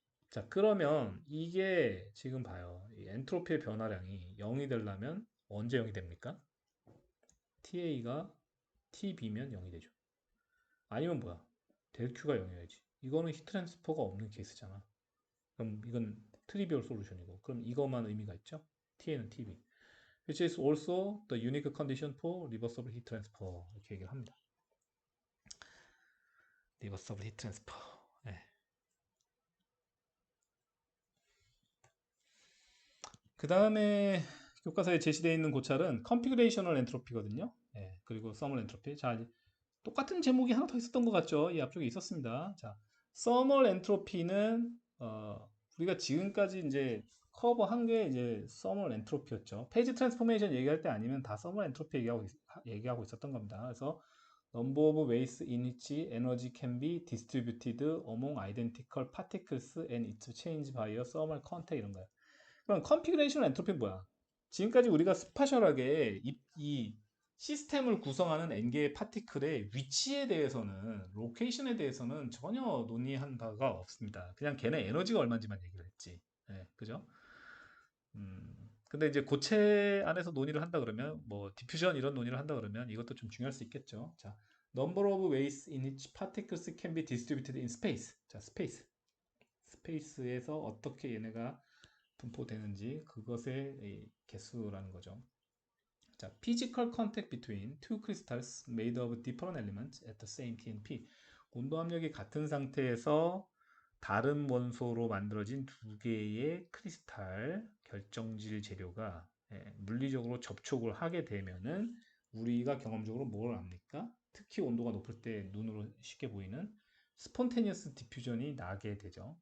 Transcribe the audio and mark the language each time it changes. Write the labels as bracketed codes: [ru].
[ko] 자, 그러면 이게 지금 봐요. 이 엔트로피의 변화량이 0이 되려면 언제 0이 됩니까? TA가 TB면 0이 되죠. 아니면 뭐야? 델 Q가 0이어야지. 이거는 히트 트랜스퍼가 없는 케이스잖아. 그럼 이건 트리비얼 솔루션이고. 그럼 이것만 의미가 있죠? TA는 TB. [en] Which is also the unique condition for reversible heat transfer. [ko] 이렇게 얘기를 합니다. [en] reversible heat transfer. [ko] 네. 그 다음에 교과서에 제시되어 있는 고찰은 configurational entropy거든요. 네. 그리고 [en] thermal entropy. [ko] 자, 이제 똑같은 제목이 하나 더 있었던 것 같죠? 이 앞쪽에 있었습니다. 자, thermal entropy는 우리가 지금까지 이제 커버한 게 이제 thermal entropy였죠. 페이지 트랜스포메이션 얘기할 때 아니면 다 thermal entropy 얘기하고 있었던 겁니다. 그래서 [en] number of ways in which energy can be distributed among identical particles and its change by a thermal contact [ko] 이런 거예요. 그럼 configuration entropy는 뭐야? 지금까지 우리가 스파셜하게 이 시스템을 구성하는 n개의 파티클의 위치에 대해서는, 로케이션에 대해서는 전혀 논의한 바가 없습니다. 그냥 걔네 에너지가 얼마인지만 얘기를 했지. 네, 그죠? 근데 이제 고체 안에서 논의를 한다 그러면, 뭐, 디퓨전 이런 논의를 한다 그러면 이것도 좀 중요할 수 있겠죠. 자, [en] number of ways in which particles can be distributed in space. [ko] 자, [en] space. [ko] 스페이스에서 어떻게 얘네가 분포되는지 그것의 이 개수라는 거죠. 자, [en] physical contact between two crystals made of different elements at the same TNP. [ko] 온도 압력이 같은 상태에서 다른 원소로 만들어진 두 개의 크리스탈 결정질 재료가 물리적으로 접촉을 하게 되면은 우리가 경험적으로 뭘 압니까? 특히 온도가 높을 때 눈으로 쉽게 보이는 스폰테니어스 디퓨전이 나게 되죠.